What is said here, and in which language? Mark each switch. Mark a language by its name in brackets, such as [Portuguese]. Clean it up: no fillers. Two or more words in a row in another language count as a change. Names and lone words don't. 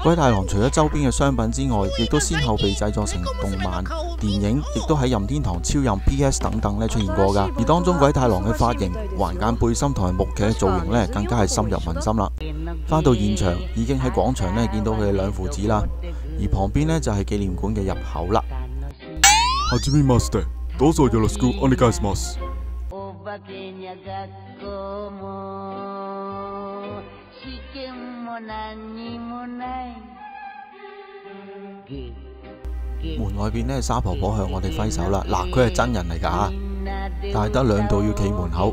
[Cantonese] 鬼太郎除咗周邊嘅商品之外，亦都先後被製作成動漫、電影，亦都喺任天堂、超任、PS 等等呢出現過㗎。而當中鬼太郎嘅髮型、環間背心同埋木屐嘅造型呢，更加係深入民心啦。返到現場，已經喺廣場呢見到佢哋兩父子啦，而旁邊呢，就係紀念館嘅入口啦。 [Japanese] どうぞよろしくお願いします。 [Cantonese] 門外邊呢，沙婆婆向我哋揮手啦。嗱，佢係真人嚟㗎嚇，但係得2度要企門口。